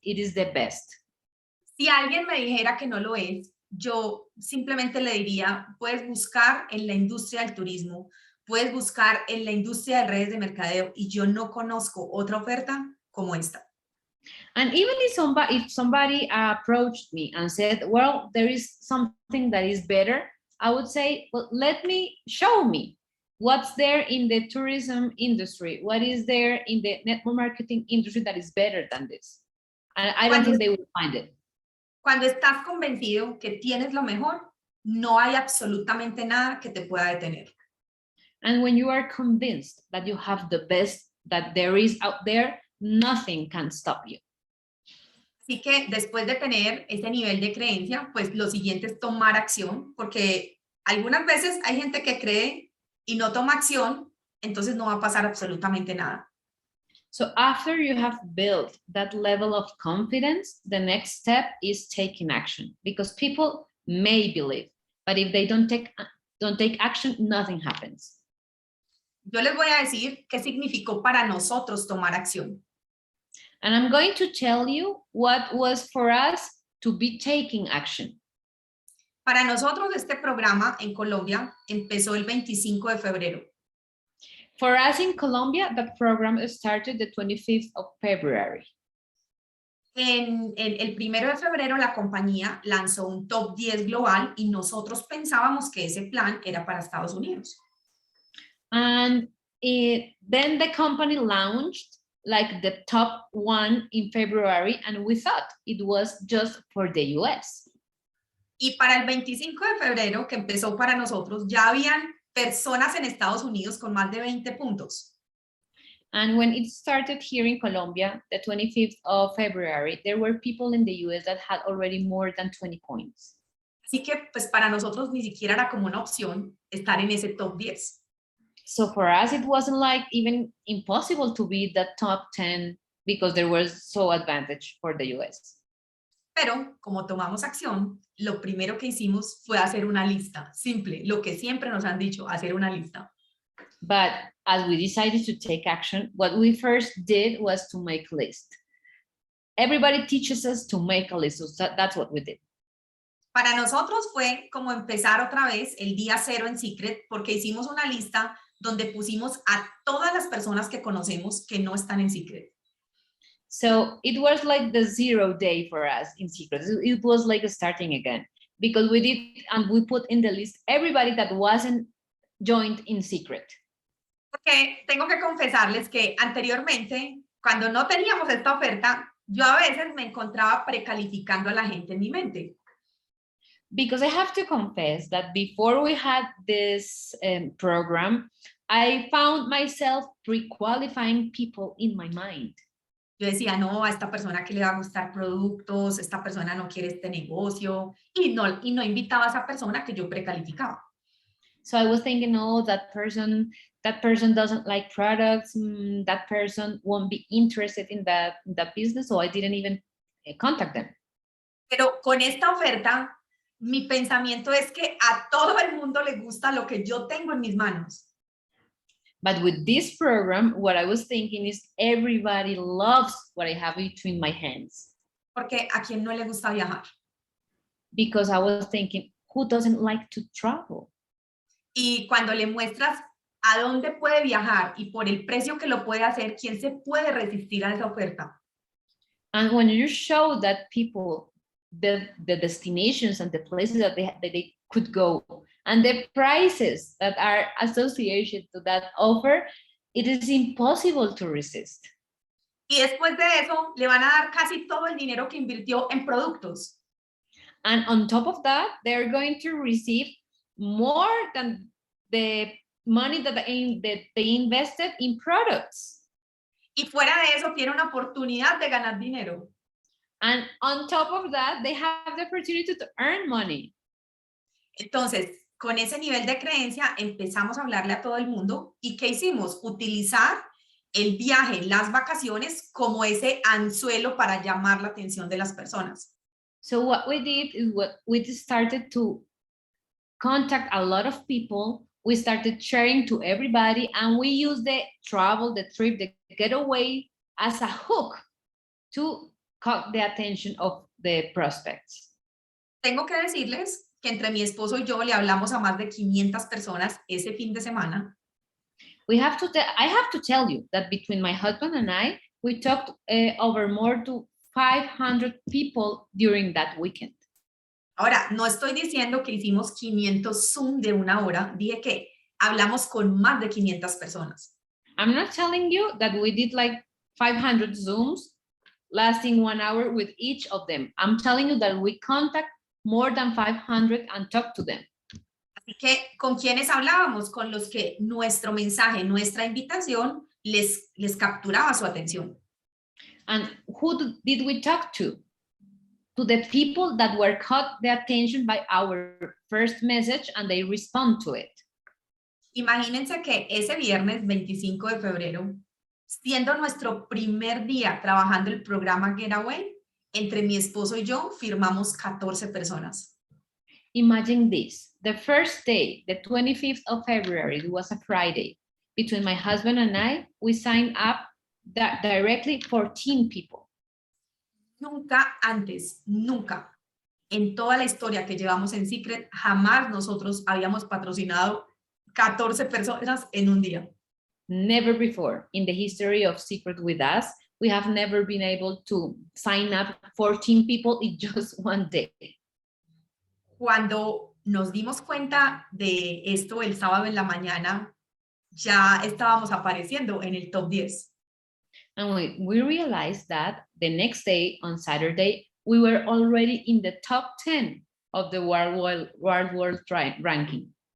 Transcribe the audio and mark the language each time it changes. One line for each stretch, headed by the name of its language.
English: It is the best.
Spanish: Si alguien me dijera que no lo es, yo simplemente le diría, puedes buscar en la industria del turismo, puedes buscar en la industria de redes de mercadeo, y yo no conozco otra oferta como esta.
English: And even if somebody approached me and said, well, there is something that is better, I would say, well, show me what's there in the tourism industry, what is there in the network marketing industry that is better than this. And I don't think they will find it.
Spanish: Cuando estás convencido que tienes lo mejor, no hay absolutamente nada que te pueda detener.
English: And when you are convinced that you have the best that there is out there, nothing can stop you.
Spanish: Así que después de tener ese nivel de creencia, pues lo siguiente es tomar acción, porque algunas veces hay gente que cree y no toma acción, entonces no va a pasar absolutamente nada.
English: So after you have built that level of confidence, the next step is taking action, because people may believe, but if they don't take action, nothing happens.
Spanish: Yo les voy a decir qué significó para nosotros tomar acción.
English: And I'm going to tell you what was for us to be taking action.
Spanish: Para nosotros este programa en Colombia empezó el 25 de febrero.
English: For us in Colombia, that program started the 25th of February.
Spanish: En el 1 de febrero la compañía lanzó un top 10 global y nosotros pensábamos que ese plan era para Estados Unidos.
English: And then the company launched like the top 1 in February, and we thought it was just for the US.
Spanish: Y para el 25 de febrero, que empezó para nosotros, ya habían personas en Estados Unidos con más de 20 puntos.
English: And when it started here in Colombia, the 25th of February, there were people in the US that had already more than 20 points.
Spanish: Así que pues para nosotros ni siquiera era como una opción estar en ese top 10.
English: So for us, it wasn't like even impossible to be the top 10 because there was so advantage for the US.
Spanish: Pero como tomamos acción, lo primero que hicimos fue hacer una lista, simple, lo que siempre nos han dicho, hacer una lista.
English: But as we decided to take action, what we first did was to make a list. Everybody teaches us to make a list, so that's what we did.
Spanish: Para nosotros fue como empezar otra vez el día cero en Secret, porque hicimos una lista donde pusimos a todas las personas que conocemos que no están en Secret.
English: So it was like the 0 day for us in Secret. It was like starting again, because we did, and we put in the list everybody that wasn't joined in Secret.
Spanish: Porque tengo que confesarles que anteriormente, cuando no teníamos esta oferta, yo a veces me encontraba precalificando a la gente en mi mente.
English: Because I have to confess that before we had this program, I found myself pre-qualifying people in my mind.
Spanish: Yo decía, no, a esta persona que le va a gustar productos, esta persona no quiere este negocio, y no invitaba a esa persona que yo precalificaba.
English: So I was thinking, oh, that person doesn't like products, that person won't be interested in that business, so I didn't even contact them.
Spanish: Pero con esta oferta, mi pensamiento es que a todo el mundo le gusta lo que yo tengo en mis manos.
English: But with this program, what I was thinking is everybody loves what I have between my hands.
Spanish: Porque a quien no le gusta viajar.
English: Because I was thinking, who doesn't like to travel?
Spanish: Y cuando le muestras a dónde puede viajar y por el precio que lo puede hacer, ¿quién se puede resistir a esa oferta?
English: And when you show that people the destinations and the places that they could go and the prices that are associated to that offer, it is impossible to resist.
Spanish: Y después de eso, le van a dar casi todo el dinero que invirtió en productos.
English: And on top of that, they're going to receive more than the money that they invested in products.
Spanish: Y fuera de eso, tiene una oportunidad de ganar dinero.
English: And on top of that, they have the opportunity to earn money.
Spanish: Entonces, con ese nivel de creencia, empezamos a hablarle a todo el mundo. ¿Y qué hicimos? Utilizar el viaje, las vacaciones, como ese anzuelo para llamar la atención de las personas.
English: So what we did is we started to contact a lot of people. We started sharing to everybody, and we used the travel, the trip, the getaway as a hook to caught the attention of the prospects.
Spanish: Tengo que decirles que entre mi esposo y yo le hablamos a más de 500 personas ese fin de semana.
English: I have to tell you that between my husband and I, we talked over more to 500 people during that weekend.
Spanish: Ahora, no estoy diciendo que hicimos 500 Zoom de 1 hora, dije que hablamos con más de 500 personas.
English: I'm not telling you that we did like 500 Zooms lasting 1 hour with each of them. I'm telling you that we contact more than 500 and talk to them.
Spanish: Así que, ¿con quiénes hablábamos? Con los que nuestro mensaje, nuestra invitación les capturaba su atención.
English: And who did we talk to? To the people that were caught the attention by our first message and they respond to it.
Spanish: Imagínense que ese viernes 25 de febrero, siendo nuestro primer día trabajando el programa Getaway, entre mi esposo y yo firmamos 14 personas.
English: Imagine this, the first day, the 25th of February, it was a Friday. Between my husband and I, we signed up directly 14 people.
Spanish: Nunca antes, nunca, en toda la historia que llevamos en Secret, jamás nosotros habíamos patrocinado 14 personas en un día.
English: Never before in the history of Secret with us, we have never been able to sign up 14 people in just one day.
Spanish: Cuando nos dimos cuenta de esto el sábado en la mañana, ya estábamos apareciendo en el top 10.
English: And we realized that the next day, on Saturday, we were already in the top 10 of the World ranking.